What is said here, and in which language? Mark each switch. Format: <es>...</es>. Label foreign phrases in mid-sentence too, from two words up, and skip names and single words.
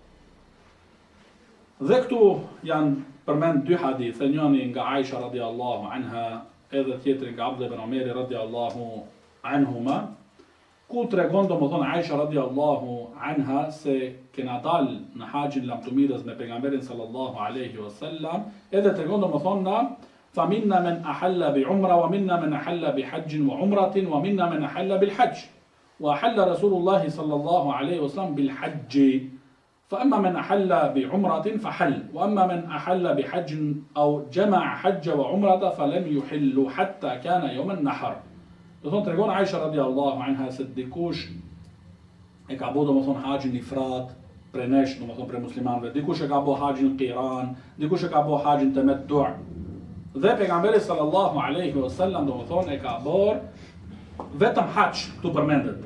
<sq>Dhe këtu janë përmend dy hadithe, njëri nga Aisha</sq> <ar>رضي الله عنها</ar> <sq>edhe tjetri nga Abdullah ibn Umeri</sq> <ar>رضي الله عنهما,</ar> <sq>ku tregon domethënë Aisha</sq> <ar>رضي الله عنها</ar> <sq>se kena dal në haxhin lamtumirës me pejgamberin</sq> <ar>صلى الله عليه وسلم,</ar> <sq>edhe tregon domethënë</sq> <ar>فمنا من أهل بعمرة ومنا من أهل بحج وعمرة ومنا من أهل بالحج وأهل رسول الله صلى الله عليه وسلم بالحج. فأما من أحل بعمرة فحل وأما من أحل بحج أو جمع حج وعمرة فلم يحل حتى كان يوم النحر.</ar> <sq>Domethënë tregon Aisha</sq> <ar>رضي الله عنها</ar> <sq>se dikush e ka bërë domethënë haxhin ifrat për nesh, domethënë për muslimanëve, dikush e ka bërë haxhin qiran, dikush e ka bërë haxhin tamattu'. Dhe pejgamberi</sq> <ar>صلى الله عليه وسلم</ar> <sq>domethënë e ka bërë vetëm hax, këtu përmendet.</sq>